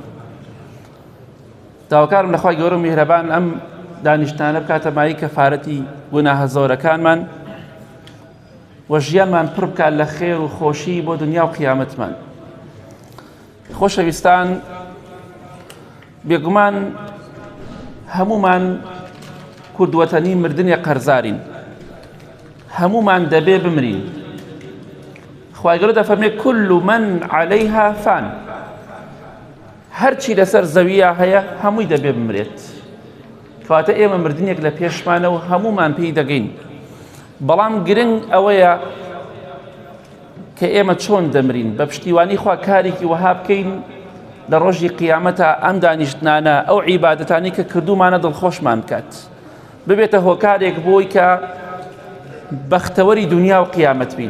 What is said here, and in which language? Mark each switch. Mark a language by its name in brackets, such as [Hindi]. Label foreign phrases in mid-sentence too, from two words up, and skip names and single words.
[Central Kurdish] داواکارم لەخوای گەورە و میهرەبان ئەم دانیشتانە بکاتە مای کەفارەتی گوناهە زۆرەکانمان و ژیانمان پڕ بکات لە خێر و خۆشی بۆ دنیا و قیامەتمان. خۆشەویستان، بێگومان هەمومان کوردوەتەنی مردنی قەرزارین، هەمومان دەبێ بمرین. [Arabic] خوای گەورە دەفەرمێ كل من عليها فان، [Central Kurdish] هەرچی لەسەر زەویە هەیە هەمووی دەبێ بمرێت. کەواتە ئێمە مردنێک لە پێشمانە و هەمومان پێی دەگەین. بەڵام گرنگ ئەوەیە کە ئێمە چۆن دەمرین، بە پشتیوانی خوا کارێکی وەها بکەین لە ڕۆژی قیامەتە ئەم دانیشتنانە ئەو عیبادەتانی کە کردومانە دڵخۆشمان بکات، ببێتە هۆکارێک بۆی کە بەختەوەری دنیا و قیامەت بین.